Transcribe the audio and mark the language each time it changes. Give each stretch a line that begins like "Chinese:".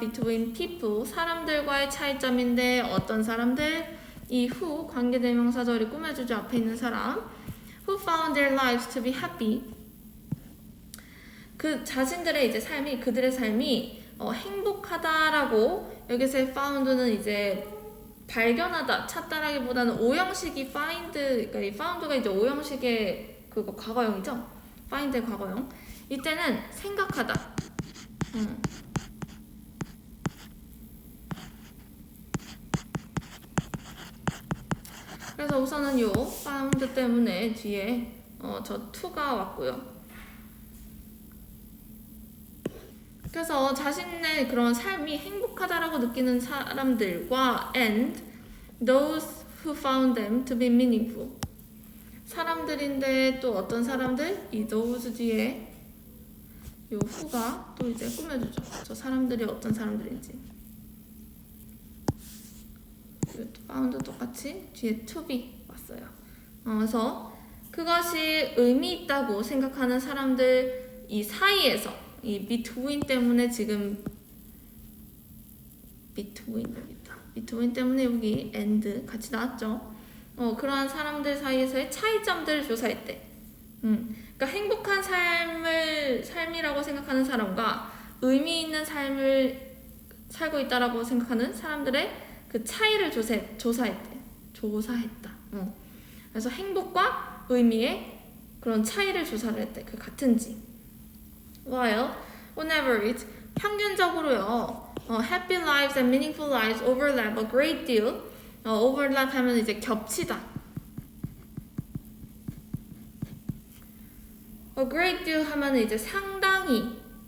English: Between people,
Korean: 사람들과의 차이점인데 어떤 사람들? 이 who, 관계대명사절이 꾸며주죠. 앞에 있는 사람.
English: Who found their lives to be happy.
Korean: 그 자신들의 이제 삶이, 그들의 삶이 행복하다라고 여기서의 found는 이제 발견하다, 찾다라기보다는 오형식이 find, 그러니까 이 found가 이제 오형식의 그거 과거형이죠. find의 과거형. 이때는 생각하다. 그래서 우선은 요 found 때문에 뒤에 저 to가 왔고요. 그래서 자신의 그런 삶이 행복하다라고 느끼는 사람들과
English: and those who found them to be meaningful.
Korean: 사람들인데 또 어떤 사람들? 이 those 뒤에 요 who가 또 이제 꾸며주죠. 저 사람들이 어떤 사람들인지. found 똑같이 뒤에 to be 왔어요. 그래서 그것이 의미 있다고 생각하는 사람들 이 사이에서 이 between 때문에 지금 between 여기 있다. between 때문에 여기 and 같이 나왔죠. 그러한 사람들 사이에서의 차이점들을 조사했대. 그러니까 행복한 삶이라고 생각하는 사람과 의미 있는 삶을 살고 있다라고 생각하는 사람들의 그 차이를 조사했대. 조사했다. 그래서 행복과 의미의 그런 차이를 조사를 했대. 그 같은지.
English: While on average
Korean: 평균적으로요.
English: happy lives and meaningful lives overlap a great deal.
Korean: overlap 하면 이제 겹치다.
English: a great deal
Korean: 하면 이제 상당히.